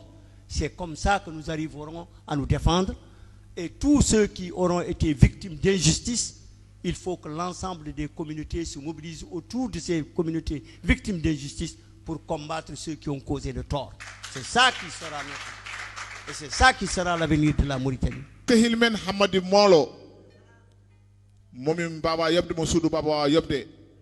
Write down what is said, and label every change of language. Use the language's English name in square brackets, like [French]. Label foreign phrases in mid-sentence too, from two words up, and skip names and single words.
[French] C'est comme ça que nous arriverons à nous défendre. Et tous ceux qui auront été victimes d'injustice, il faut que l'ensemble des communautés se mobilisent autour de ces communautés victimes d'injustice pour combattre ceux qui ont causé le tort. C'est ça qui sera notre. Et c'est ça qui sera l'avenir de la Mauritanie. [Fula] Kahilmen Hamadi Molo momi baba yobde mo suudu baba wawa yobde